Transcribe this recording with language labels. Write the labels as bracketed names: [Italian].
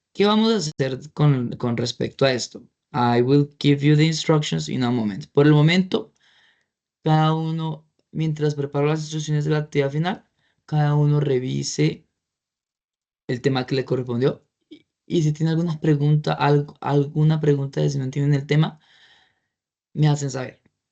[Spanish] ¿Qué vamos a hacer con respecto a esto? [English] I will give you the instructions in a moment. [Spanish] Por el momento, cada uno, mientras preparo las instrucciones de la actividad final, cada uno revise el tema que le correspondió. Y si tiene alguna pregunta, alguna pregunta de si no entienden el tema, me hacen saber.